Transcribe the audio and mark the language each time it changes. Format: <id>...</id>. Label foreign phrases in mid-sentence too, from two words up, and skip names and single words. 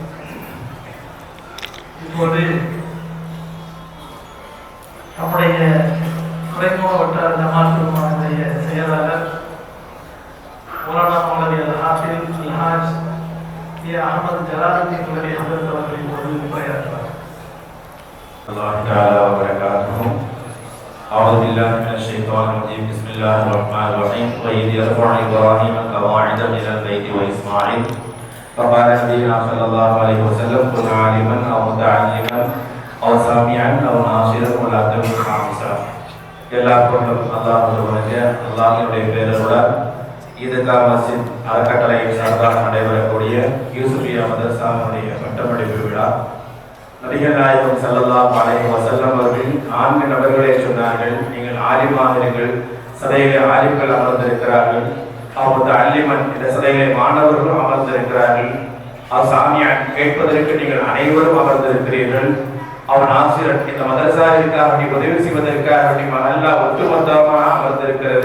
<ta>இப்போது நம்முடைய துறைமுக வட்டார ஜமாத் குழுமத்தினுடைய செயலாளர் மௌலானா மௌலவி அல்-ஹாஃபில் அல்-ஹாஜ் ஏ அஹமது ஜலாலுத்தீன் துறை ஹஜரத் அவர்கள் இப்போது உரையாற்றுவார்.</ta> <ar>الله تعالى وبركاته. أعوذ بالله من الشيطان الرجيم بسم الله الرحمن الرحيم. وإذ يرفع إبراهيم القواعد من البيت وإسماعيل فقال نبينا صلى الله عليه وسلم كن عالما او متعلما او سامعا او ناصرا ولا تكن خامسا.</ar> <ta>எல்லாருக்கும் அல்லாஹ் ஒருவனுக்கு அல்லாஹ்வுடைய பெயரோட ஈத்கா மஸ்ஜித் அறக்கட்டளை சார்பாக நடைபெறக்கூடிய யூசுஃபியா மதரசாவுடைய பட்டமளிப்பு விழா. நபிகள் நாயகம்</ta> <ar>صلى الله عليه وسلم</ar> <ta>அவர்கள் 4 நபர்களை சொன்னார்கள், நீங்கள் ஆலிமாகிறீர்கள், சதையிலே ஆலிம்கள் அமர்ந்திருக்கிறார்கள், அவரது அல்லிமன் இந்த சதையிலே மாணவர்களும் அமர்ந்திருக்கிறார்கள், அவர் சாமியான் கேட்பதற்கு நீங்கள் அனைவரும் அமர்ந்திருக்கிறீர்கள், அவன் ஆசிரியர் இந்த மதரசாவிற்காக உதவி செய்வதற்காக மஹல்லா ஒட்டுமொத்தமாக அமர்ந்திருக்கிறது.</ta>